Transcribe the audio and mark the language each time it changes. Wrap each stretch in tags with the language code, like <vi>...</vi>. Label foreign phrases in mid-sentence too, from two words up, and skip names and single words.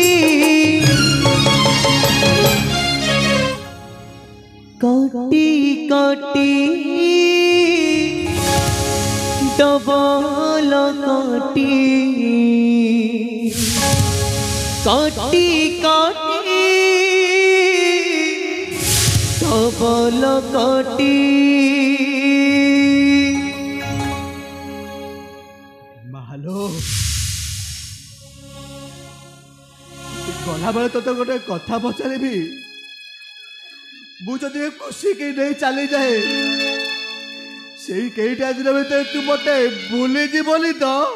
<or>কটি কটি ডবল কটি কটি কটি ডবল কটি ମାଲୋ, ଗଲାବେଳେ ତୋତେ ଗୋଟେ କଥା ପଚାରିବି। ମୁଁ ଯଦି ଖୁସିକି ନେଇ ଚାଲିଯାଏ ସେଇ କେଇଟା ଦିନ ଭିତରେ ତୁ ମତେ ଭୁଲିଯିବନି ତ?</or>